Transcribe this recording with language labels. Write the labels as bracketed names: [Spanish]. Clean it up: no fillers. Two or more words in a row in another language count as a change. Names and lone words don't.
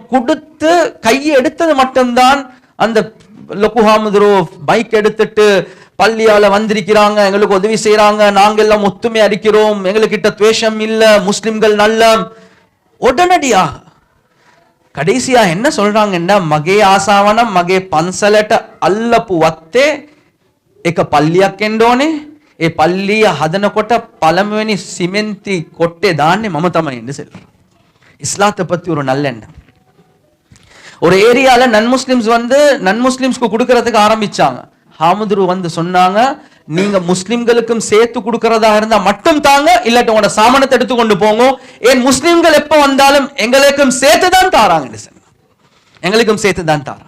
[Tamil] கொடுத்து கையை எடுத்தது மட்டும்தான் அந்த லொக்குஹாமுதுரோ பைக் எடுத்துட்டு பள்ளியால வந்திருக்கிறாங்க, எங்களுக்கு உதவி செய்யறாங்க, நாங்க எல்லாம் ஒத்துமை அடிக்கிறோம், எங்களுக்கிட்ட துவேஷம் இல்ல, முஸ்லிம்கள் நல்ல. உடனடியா கடைசியா என்ன சொல்றாங்கன்னா, [Sinhala] මගේ ආසාවනම් මගේ පන්සලට අල්ලපු වත්තේ එක පල්ලියක් එන්න ඕනේ, ඒ පල්ලිය හදනකොට පළමුවෙනි සිමෙන්ති කොට්ටේ දාන්නේ මම තමයි [Tamil] என்று சொல்றாங்க. இஸ்லாத்தை பத்தி ஒரு நல்ல எண்ணம். ஒரு ஏரியால [English] non Muslims [Tamil] வந்து நன் முஸ்லிம்ஸ்க்கு கொடுக்கறதுக்கு ஆரம்பிச்சாங்க. ஹாமுதுரு வந்து சொன்னாங்க, நீங்க முஸ்லிம்களுக்கும் சேர்த்து கொடுக்கறதா இருந்தா மட்டும் தாங்க, இல்லாட்டி உங்களோட சாமானத்தை எடுத்து கொண்டு போங்க. ஏன் முஸ்லிம்கள் எப்ப வந்தாலும் எங்களுக்கும் சேர்த்து தான் தாராங்க, எங்களுக்கும் சேர்த்து தான் தாராங்க.